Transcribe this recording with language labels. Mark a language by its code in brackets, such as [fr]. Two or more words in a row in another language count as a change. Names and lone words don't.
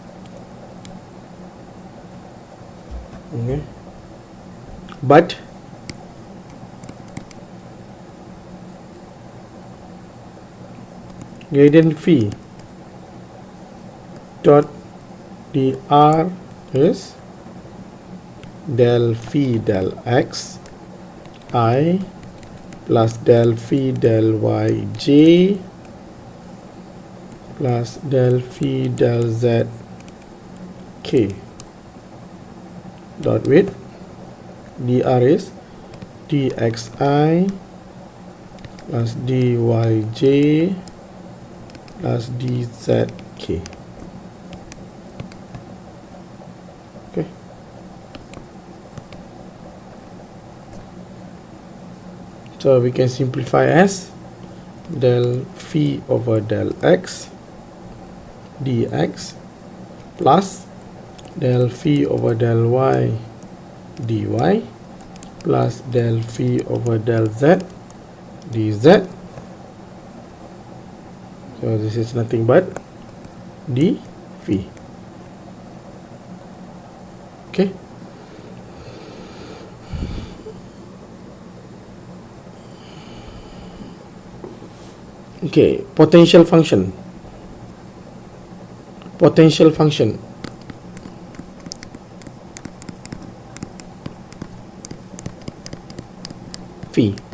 [en] Okay. But gradient V dot dr is del phi del x I plus del phi del y j plus del phi del z k dot with dr is dxi plus dyj plus dzk. Okay. So we can simplify as del phi over del x dx plus del phi over del y dy plus del phi over del z dz. So this is nothing but d phi. Okay. Okay, potential function phi.